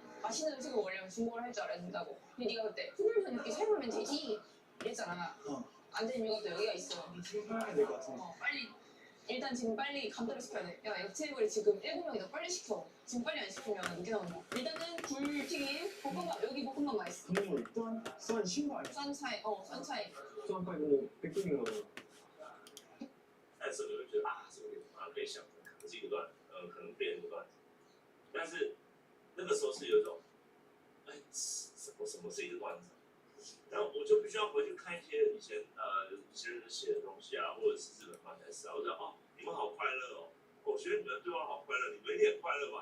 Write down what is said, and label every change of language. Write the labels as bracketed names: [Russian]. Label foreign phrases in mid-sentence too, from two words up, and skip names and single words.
[Korean] 맛있는 음식을 먹으려면 중국어를 할 줄 알아야 된다고. 근데 네가 그때 후불면 이렇게 해보면 되지 이랬잖아. 안 되는 이유가 또 여기가 있어. 지금 사야 될 것 같은데. 빨리 일단 지금 빨리 감도를 시켜야 돼. 야 옆 테이블에 지금 7명이 너 빨리 시켜. 지금 빨리 안 시키면 늦게 나온다. 일단은 굴튀김, 볶음밥 여기 볶음밥 맛있어. 국물 선 신거 아니야? 썬차이, 썬차이. [Chinese] 算快跟北京的但是我就觉得啊，这个地方可以想，可能是一个段，可能别人的段子，但是那个时候是有一种，哎，什么是一个段子？然后我就必须要回去看一些以前一些人写的东西啊，或者是日本漫才师啊，我就哦，你们好快乐哦，我觉得你们对话好快乐，你们一定很快乐吧？